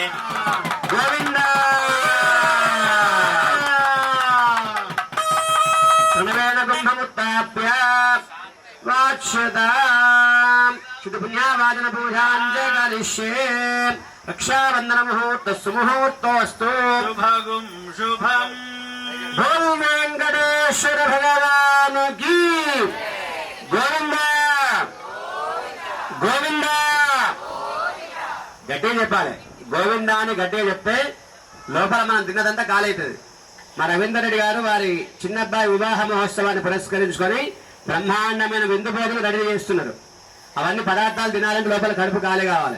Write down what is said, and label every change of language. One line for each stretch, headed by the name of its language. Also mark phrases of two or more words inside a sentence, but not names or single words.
Sanskrit: गोविन्द प्रणवेन कुम्भमुत्थाप्य वाच्यताम् शुद्धपुण्यावाचन पूजां च करिष्ये रक्षाबन्धन मुहूर्तस्तु मुहूर्तोऽस्तु शुभगुं शुभम्
Hindi: भूम वेंकटेश्वर भगवान की गोविंद गोविंद
Telugu: గట్టిగా చెప్పాలి గోవింద అని గట్టిగా చెప్తే లోపల మనం తిన్నదంతా కాలవుతుంది మా రవీందర్ రెడ్డి గారు వారి చిన్నబ్బాయి వివాహ మహోత్సవాన్ని పురస్కరించుకొని బ్రహ్మాండమైన విందు భోజనం రెడీ చేస్తున్నారు. అవన్నీ పదార్థాలు తినాలంటే లోపల కడుపు ఖాళీ కావాలి.